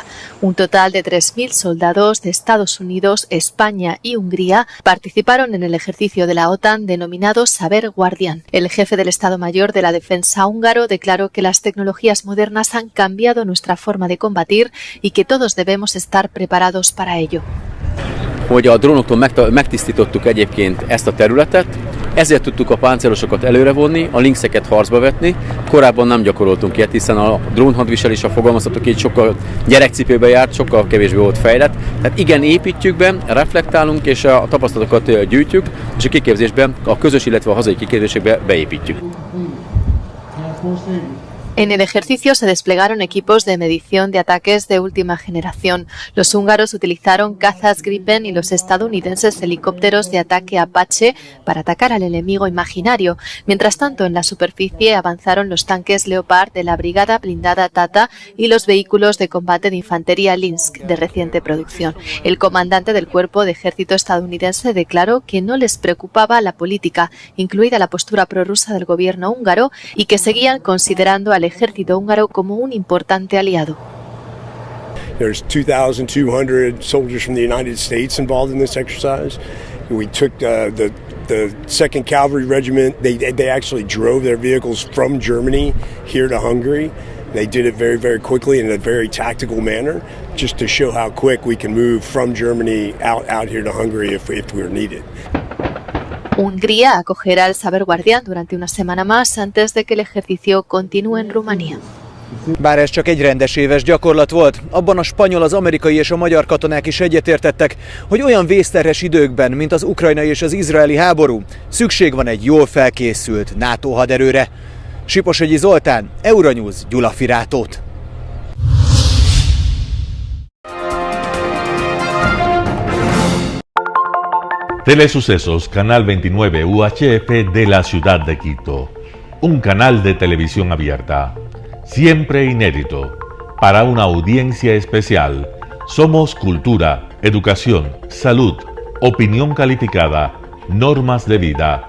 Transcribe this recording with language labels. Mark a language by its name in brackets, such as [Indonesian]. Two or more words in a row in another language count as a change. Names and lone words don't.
[Spanish] Un total de 3.000 soldados de Estados Unidos, España y Hungría participaron en el ejercicio de la OTAN denominado Saber Guardián. El jefe del Estado Mayor de la Defensa húngaro declaró que las tecnologías modernas han cambiado nuestra forma de combatir y que todos debemos estar preparados para ello. [Hungarian] Hogy a drónoktól megtisztítottuk egyébként ezt a területet, ezért tudtuk a páncélosokat előrevonni, a lynxeket harcba vetni. Korábban nem gyakoroltunk ilyet, hiszen a drónhadviselés, ha fogalmazhatok így, sokkal gyerekcipőbe járt, sokkal kevésbé volt fejlett. Tehát igen, építjük be, reflektálunk és a tapasztalatokat gyűjtjük, és a kiképzésben, a közös, illetve a hazai kiképzésekbe beépítjük. [Spanish] En el ejercicio se desplegaron equipos de medición de ataques de última generación. Los húngaros utilizaron cazas Gripen y los estadounidenses helicópteros de ataque Apache para atacar al enemigo imaginario. Mientras tanto, en la superficie avanzaron los tanques Leopard de la Brigada Blindada Tata y los vehículos de combate de infantería Linsk de reciente producción. El comandante del Cuerpo de Ejército estadounidense declaró que no les preocupaba la política, incluida la postura prorrusa del gobierno húngaro, y que seguían considerando al ejército húngaro como un importante aliado. [English] There's 2,200 soldiers from the United States involved in this exercise. We took the 2nd Cavalry Regiment. They actually drove their vehicles from Germany here to Hungary. They did it very, very quickly in a very tactical manner, just to show how quick we can move from Germany out here to Hungary if we're needed. [Spanish] Hungría acogerá el Saber Guardián durante una semana más antes de que el ejercicio continúe en Rumanía. [Hungarian] Bár ez csak egy rendes éves gyakorlat volt, abban a spanyol, az amerikai és a magyar katonák is egyetértettek, hogy olyan vészterhes időkben, mint az ukrajnai és az izraeli háború, szükség van egy jól felkészült NATO haderőre. Siposegyi Zoltán, Euronews, Gyula Firátót. [Spanish] Telesucesos, Canal 29 UHF de la ciudad de Quito. Un canal de televisión abierta. Siempre inédito. Para una audiencia especial. Somos cultura, educación, salud, opinión calificada, normas de vida.